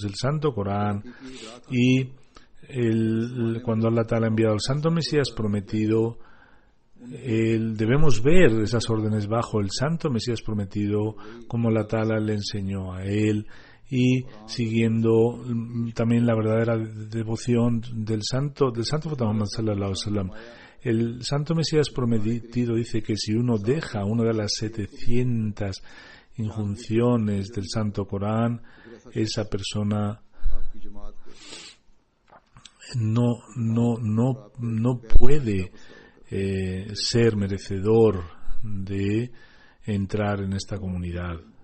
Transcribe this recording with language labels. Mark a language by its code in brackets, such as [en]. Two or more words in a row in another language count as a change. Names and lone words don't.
[es] del Santo Corán y cuando [ar] الله تعالى [es] ha enviado al Santo Mesías prometido, debemos ver esas órdenes bajo el Santo Mesías prometido, como [ar] الله تعالى [es] le enseñó a él, y siguiendo también la verdadera devoción del Santo Profeta Muhammad [ar] صلى الله عليه وسلم. [es] El Santo Mesías prometido dice que si uno deja una de las 700 injunciones del Santo Corán, esa persona no puede ser merecedor de entrar en esta comunidad.